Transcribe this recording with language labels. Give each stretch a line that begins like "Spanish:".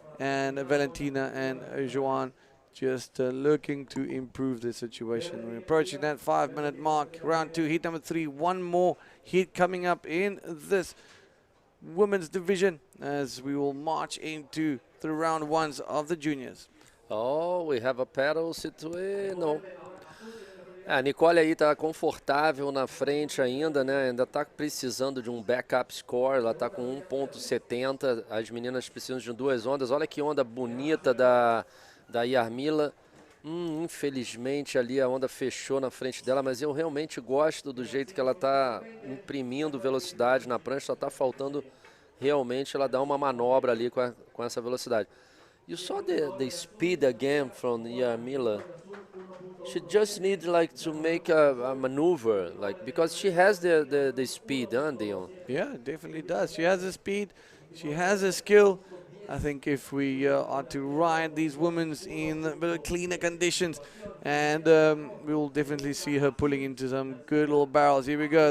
English: And Valentina and Joanne just looking to improve the situation. We're approaching that 5-minute mark. Round 2, heat number 3. One more heat coming up in this women's division as we will march into the round 1s of the juniors. Oh, we have a paddle situation. No.
Portuguese: A Nicole aí está confortável na frente ainda, né? Ainda está precisando de um backup score. Ela está com 1.70. As meninas precisam de 2 ondas. Olha que onda bonita da Yarmila. Infelizmente ali a onda fechou na frente dela, mas eu realmente gosto do jeito que ela está imprimindo velocidade na prancha. Só está faltando realmente ela dar uma manobra ali com essa velocidade.
English: You saw the speed again from Yarmila. She just needs like to make a maneuver, like, because she has the speed, huh, Dion? Yeah, definitely does. She has the speed. She has the skill. I think if we are to ride these women in a bit of cleaner conditions, and we'll definitely see her pulling into some good little barrels. Here we go.